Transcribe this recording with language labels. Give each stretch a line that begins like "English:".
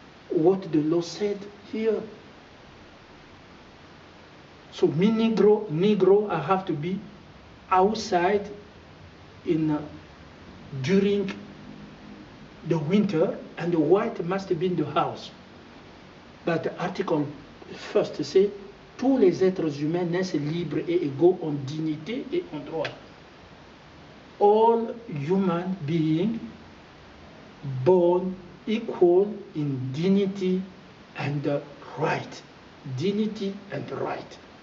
English: What the law said here. So me Negro, I have to be outside during the winter, and the white must be in the house. But the article first says,
French: tous les êtres humains naissent libres et égaux en dignité et en droit.
English: All human beings born equal in dignity and right. Dignity and right.